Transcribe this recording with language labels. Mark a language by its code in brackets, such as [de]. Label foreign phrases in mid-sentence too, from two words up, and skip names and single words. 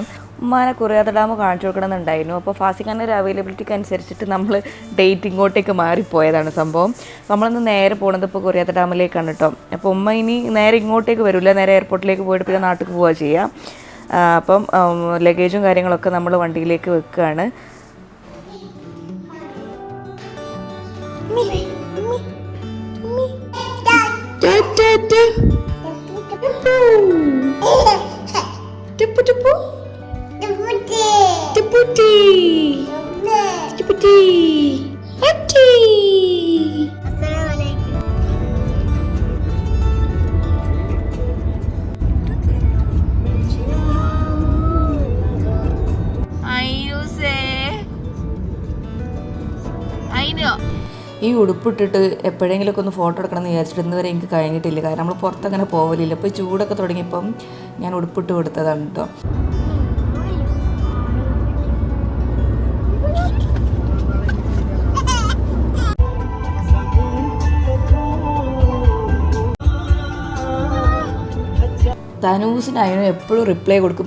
[ml] ഉമ്മാനെ കുറിയാത്ത ഡാം കാണിച്ചു കൊടുക്കണമെന്നുണ്ടായിരുന്നു. അപ്പോൾ ഫാസിഖാൻ്റെ ഒരു അവൈലബിലിറ്റിക്ക് അനുസരിച്ചിട്ട് നമ്മൾ ഡേറ്റ് ഇങ്ങോട്ടേക്ക് മാറിപ്പോയതാണ് സംഭവം. നമ്മളൊന്ന് നേരെ പോകുന്നത് ഇപ്പോൾ കുറിയാത്ത ഡാമിലേക്കാണ് കേട്ടോ. അപ്പോൾ ഉമ്മ ഇനി നേരെ ഇങ്ങോട്ടേക്ക് വരില്ല, നേരെ എയർപോർട്ടിലേക്ക് പോയിട്ട് പിന്നെ നാട്ടിൽ പോവുക ചെയ്യാം. അപ്പം ലഗേജും കാര്യങ്ങളൊക്കെ നമ്മൾ വണ്ടിയിലേക്ക് വെക്കുകയാണ്. Tipu tipu. Tiputi. Tiputi. Hati. Assalamualaikum. Ayo se. Ayo. ഈ ഉടുപ്പിട്ടിട്ട് എപ്പോഴെങ്കിലുമൊക്കെ ഒന്ന് ഫോട്ടോ എടുക്കണം എന്ന് വിചാരിച്ചിട്ട് ഇന്നുവരെ എനിക്ക് കഴിഞ്ഞിട്ടില്ല. കാരണം നമ്മൾ പുറത്തങ്ങനെ പോകലില്ല. ഇപ്പോൾ ചൂടൊക്കെ തുടങ്ങിയപ്പം ഞാൻ ഉടുപ്പിട്ട് കൊടുത്തതാണ് കേട്ടോ. ധനൂസിനായാലും എപ്പോഴും റിപ്ലൈ കൊടുക്കും.